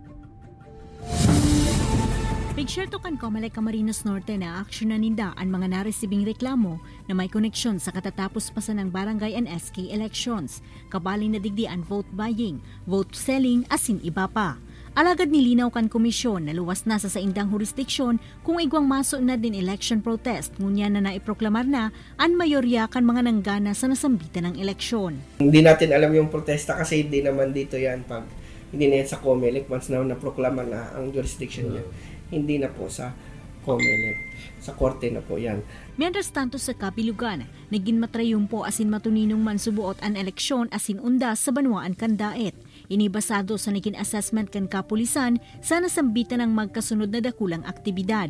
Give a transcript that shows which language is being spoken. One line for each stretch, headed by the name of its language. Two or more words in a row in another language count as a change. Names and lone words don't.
Bikol: Pigsyerto kan Comelec Camarines Norte na aksyonan ninda ang mga naresibing reklamo na may koneksyon sa katatapos pasan ng barangay and SK elections, kabali na digdi ang
English: vote buying, vote selling
Bikol: asin iba pa. Alagad nilinaw kan komisyon na luwas na sa saindang jurisdiksyon kung igwang maso na din election protest, ngunya na naiproklamar na ang mayorya kan mga nanggana sa nasambitan ng eleksyon.
Filipino: Hindi natin alam yung protesta kasi hindi naman dito yan pag hindi na yan sa Comelec once na naproklama na ang jurisdiction niya. Hindi na po sa Comelec. Sa korte na po yan.
Bikol: Mientras tanto sa kabilugan, naging matrayong po asin matuninong mansubuot ang eleksyon asin undas sa Banwaan kan Daet. Inibasado sa naging assessment kan kapulisan sa nasambitan ng magkasunod na dakulang aktibidad.